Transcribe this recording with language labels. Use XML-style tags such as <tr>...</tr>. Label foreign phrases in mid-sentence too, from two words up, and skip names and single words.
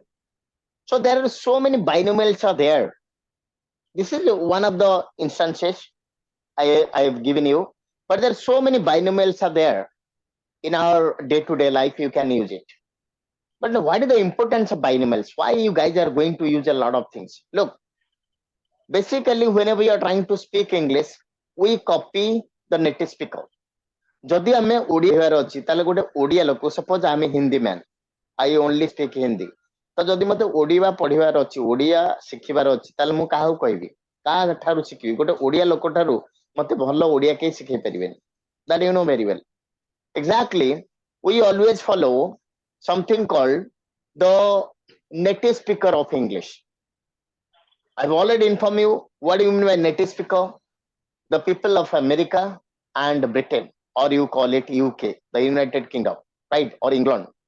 <en>So there are so many binomials are there. This is one of the instances I have given you, but there are so many binomials are there in our day-to-day life. You can use it. But what is the importance of binomials? Why you guys are going to use a lot of things? Look, basically, whenever you are trying to speak English, we copy the native speaker.</en> <or>ଯଦି ଆମେ ଓଡ଼ିଆ କହିବାର ଅଛି ତାହେଲେ ଗୋଟେ ଓଡ଼ିଆ ଲୋକ, ସପୋଜ ଆମେ ହିନ୍ଦୀ ମ୍ୟାନ୍,</or> <en>I only speak Hindi,</en> <or>ତ ଯଦି ମତେ ଓଡ଼ିଆ ପଢିବାର ଅଛି, ଓଡ଼ିଆ ଶିଖିବାର ଅଛି, ତାହେଲେ ମୁଁ କାହାକୁ କହିବି, କାହା ଠାରୁ ଶିଖିବି? ଗୋଟେ ଓଡ଼ିଆ ଲୋକ ଠାରୁ ମତେ ଭଲ ଓଡ଼ିଆ କେହି ଶିଖେଇ ପାରିବେନି.</or> <en>That you know very well. Exactly, we always follow something called the native speaker of English. I've already informed you what do you mean by native speaker. The people of America and Britain, or you call it UK, the United Kingdom, right, or England.</en>